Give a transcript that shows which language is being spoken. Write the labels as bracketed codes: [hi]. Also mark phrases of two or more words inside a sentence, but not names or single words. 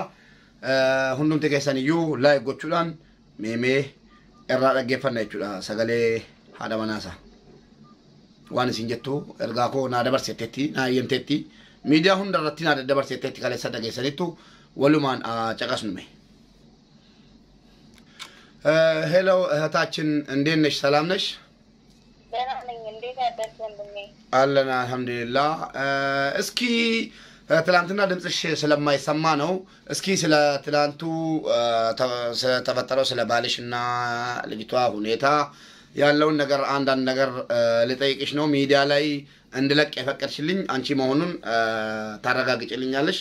[om] Hundumti keessaniyyuu laayif gochuudhaan meemee irraa dhaggeeffanna jechuudha sagalee haadha manaasa. Waan isin jettu ergaa koo naa dabarseetteetti naa eeyyamteetti miidiyaa hunda irratti naa dabarseetteetti kaleessa dhageessanittu walumaan caqasnume. [am] ሄሎ እህታችን እንዴት ነሽ? ሰላም ነሽ? አለና አልሐምዱሊላህ። እስኪ ትላንትና ድምጽሽ ስለማይሰማ ነው። እስኪ ስለ ትላንቱ ተፈጠረው ስለ ባልሽና ልጅቷ ሁኔታ ያለውን ነገር አንዳንድ ነገር ልጠይቅሽ ነው። ሚዲያ ላይ እንድለቅ የፈቀድሽልኝ አንቺ መሆኑን ታረጋግጭልኛለሽ?